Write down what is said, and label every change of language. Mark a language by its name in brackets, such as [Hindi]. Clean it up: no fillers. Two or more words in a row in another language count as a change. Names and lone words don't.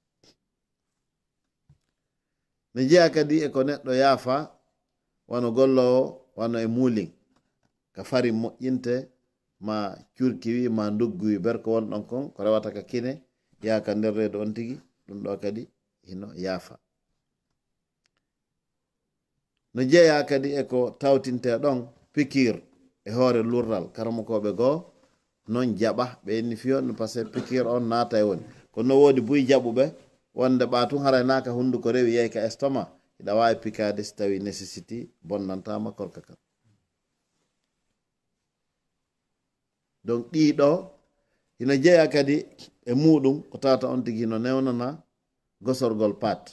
[Fula] no jeeya kadi e ko neɗɗo yaafa wano gollowo wano e muulin ka fari moƴƴinte ma curkiwi ma dugguwi berko wonɗon kon ko rewata ka kine yaaka nder reedu on tigui, ɗum ɗo kadi hino yaafa. no jeeya kadi e ko tawtinte ɗon pikir e hoore lurral karamokoɓe goo non jaɓa ɓe inni fiyon [French] par ce que [Fula] pikir on naata e woni kono no woodi buy jaɓuɓe wonde ɓatum haray naka hunduko rewi yeey ka estomac hiɗa wawi pikade si tawi nécessity bonnantama korka kan. donc ɗiɗo hino jeeya kadi e muɗum ko tawata on tigui no newnana gosorgol pat.